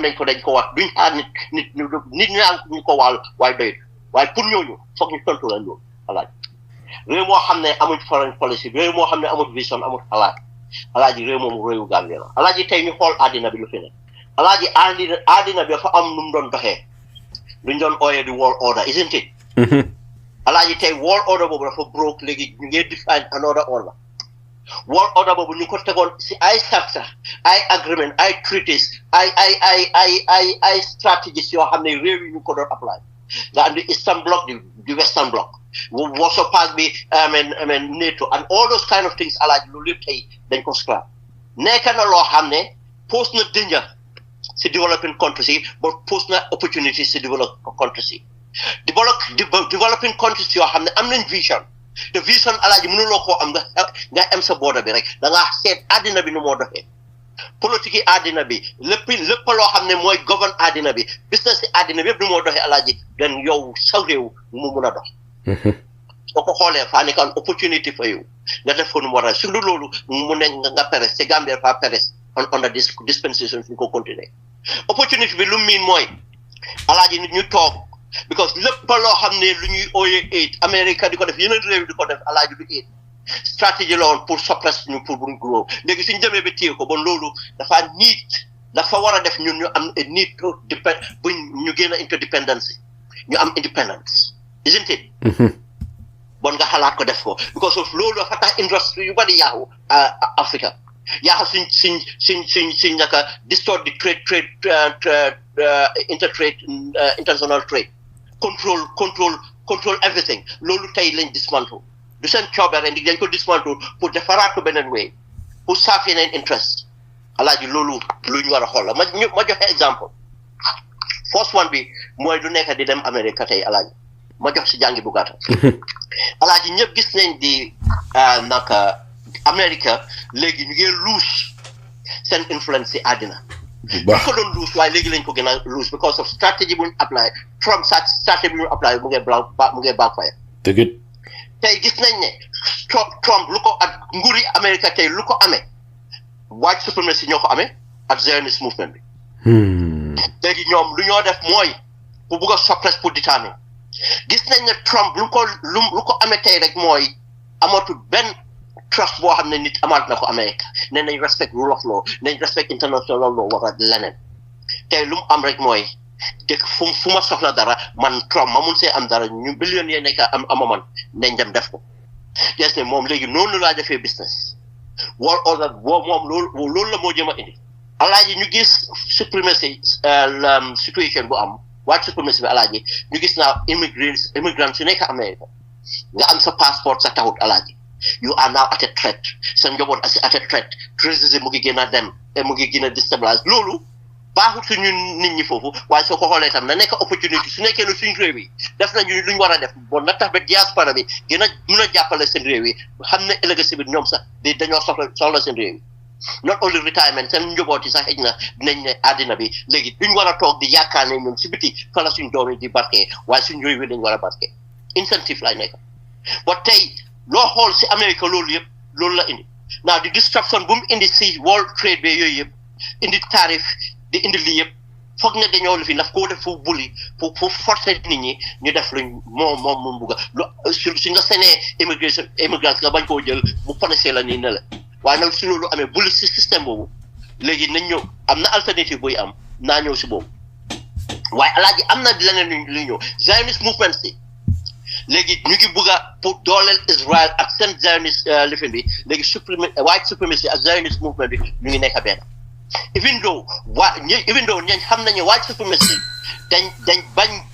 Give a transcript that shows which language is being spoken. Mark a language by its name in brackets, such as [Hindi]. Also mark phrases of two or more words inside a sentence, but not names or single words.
[Wolof] nañ ko dañ ko wax duñ xaar nit ñaan ñu ko wàll waaye doyut waaye pour ñooñu foog ñu tontu la loolu alaaji réew moo xam ne amul [English] foreign policy [Wolof] réew moo xam ne amul vision amul xalaat alaaji réew moomu réewu Gambie la alaaji tey ñu xool àddina bi lu fi ne alaaji àddina bi dafa am nu mu doon doxee luñ doon ooyee di [English] world order isn't it [Wolof] alaaji tey [English] world order [Wolof] boobu dafa broke léegi ñu ngi [English] define another order world order [Wolof] boobu ñu ko tegoon si ay chapter ay agreement ay treaties ay strategies yoo xam ne réew yi ñu ko doon apply nga andi Eastern Bloc di Western Bloc Warsaw Pact bi [English] NATO and all those kind of things [Wolof] alaaji loolu yëpp tey dañ ko scrap nekk na loo xam ne pose na danger si [English] developing countries [Wolof] yi but pose na opportunity si [English] developing countries [Wolof] yi [English] developing countries [Wolof] yoo xam ne am nañ vision te vision alaaji mënuloo koo am nga am sa border bi rek da ngaa seet àddina bi nu moo doxee politique yi àddina bi lépp loo xam ne mooy govern àddina bi business yi àddina bi yëpp nu moo doxee alaaji den yow sa réew mu mun a dox soo ko xoolee faa nekk [English] an opportunity for you [Wolof] nga def ko nu mu war a su lu loolu mu ne nga peres te Gambia fa peres [English] under this dispensation [Wolof] suñu ko continuer opportunity bi lu miin mooy alaaji nit ñu toog because lépp loo xam ne lu ñuy ooyee aid America di ko def yeneen réew di ko def alaaji du aid stratégie la woon pour suppress ñu pour buñ grow léegi suñ demee ba téye ko bon loolu dafa war a def ñun ñu am [English] need to depend [Wolof] buñ ñu génn interdependence ñu am independence isn't it bon nga xalaat ko def ko [English] because of [Wolof] loolu dafa tax industrie yu bari yaaxu Africa yaaxu suñ naka distort di trade [English] international trade control everything [Wolof] loolu tey lañ dismantle du seen coobere ndi dañ ko dismantle pour defaraat ko beneen way pour saaf yeneen interest alaaji loolu lu ñu war a xool la ma joxe exemple [English] first one [Wolof] bi mooy du nekk di dem Amérique tey alaaji ma jox si jàngi bu gàtta alaaji ñëpp gis nañ di naka Amérique léegi ñu ngi luus seen influence si àddina dañ ko doon luus waaye léegi lañ ko gën a luus [English] because of strategy [Wolof] bu ñu apply Trump strategy bu ñu apply mu ngi backfire tey gis nañ ne Trump lu ko ak nguuri Amérique tey lu ko amee [English] white supremacy [Wolof] ñoo ko amee ak [English] Zionist movement [Wolof] bi léegi ñoom lu ñoo def mooy bu bugg a suppress pour déterminer gis nañ ne Trump lu ko amee tey rek mooy amatul benn trust boo xam ne nit amaat na ko Amérique ne nañ [English] respect rule of law [Wolof] nañ [English] respect international law [Wolof] war a leneen tey lu mu am rek mooy dëkk fu ma soxla dara man Trump ma mun see am dara ñu billion yee nekk ama man nañ dem def ko des ne moom léegi noonu laa defee [English] business world order [Wolof] moom loolu la moo jëm a indi alaaji ñu gis [English] supremacy situation [Wolof] bu am [English] white supremacy [Wolof] bi alaaji ñu gis naa immigrants su nekk Amérique nga am sa passeport sa taxut alaaji [English] you are now at a threat [Wolof] sa njaboot [English] at a threat [Wolof] racisme mu ngi gën a dem te mu ngi gën a déstabilise loolu baaxut suñu nit ñi foofu waaye soo ko xoolee tam na nekk opportunité su nekkee ne suñu réew yi def nañu luñ war a def bon na tax ba diaspora bi gën a mun a jàppale seen réew yi xam ne ëllëg si biir ñoom sax dañoo soxla seen réew yi [English] not only retirement [Wolof] seen njaboot yi sax xëj na dinañ ne àddina bi léegi duñ war a toog di yaakaar ne ñun si biti fa la suñ doom yi di barke waaye suñ réew yi dañ war a barke incentive lay nekk ba tey loo xool si Amérique loolu yëpp loolu la indi now di disruption bu mu indi si [English] world trade [Wolof] bi yooyu yëpp indi tarif di indi lii yëpp foog ne dañoo li fi daf koo def fu buli pour forcer nit ñi ñu def luñ moom mu bugg a suñ nga senee immigrants nga bañ koo jël bu panacée la nii ne la waaye nag si loolu amee buli si système boobu léegi nañ ñëw am na alternative buy am naa ñëw si boobu waaye alaaji am na leneen luy ñëw [English] Zionist movement [Wolof] si léegi ñu ngi bugg a pour dooleel Israel ak seen Zionist lifin bi léegi [English] white supremacy [Wolof] ak [English] Zionist movement [Wolof] bi ñu ngi nekk benn [English] even though [Wolof] ñañ xam nañu [English] white supremacy [Wolof] dañ bañ